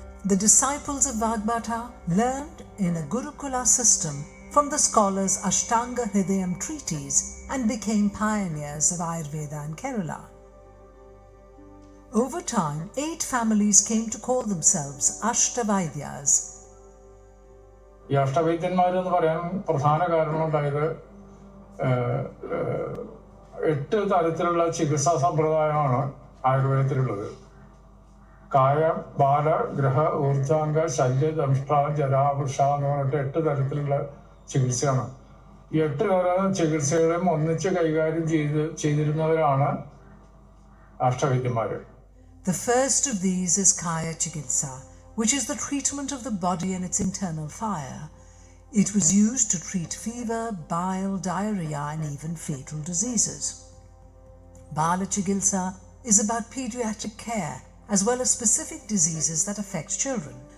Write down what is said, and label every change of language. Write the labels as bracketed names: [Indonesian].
[English] The disciples of Vagbhata learned in a Gurukula system from the scholars' Ashtanga Hridayam treatise and became pioneers of Ayurveda in Kerala. Over time, 8 families came to call themselves Ashtavaidyas. [Malayalam] ഈ അഷ്ടവൈദ്യന്മാരെന്ന് പറയാൻ പ്രധാന കാരണം അതായത് 8 തരത്തിലുള്ള ചികിത്സാ സമ്പ്രദായമാണ് ആയുർവേദത്തിലുള്ളത്. കായ, ബാല, ഗ്രഹ, ഊർജാംഗ, ശല്യ, ദംഷ്ട്ര, ജരാവൃഷ എന്ന് പറഞ്ഞിട്ട് 8 തരത്തിലുള്ള ചികിത്സയാണ്. ഈ 8 തരം ചികിത്സകളെയും ഒന്നിച്ച് കൈകാര്യം ചെയ്തിരുന്നവരാണ് അഷ്ടവൈദ്യന്മാർ. [English] The first of these is Kaya Chikitsa, which is the treatment of the body and its internal fire. It was used to treat fever, bile, diarrhea and even fatal diseases. Bala Chikitsa is about pediatric care as well as specific diseases that affect children.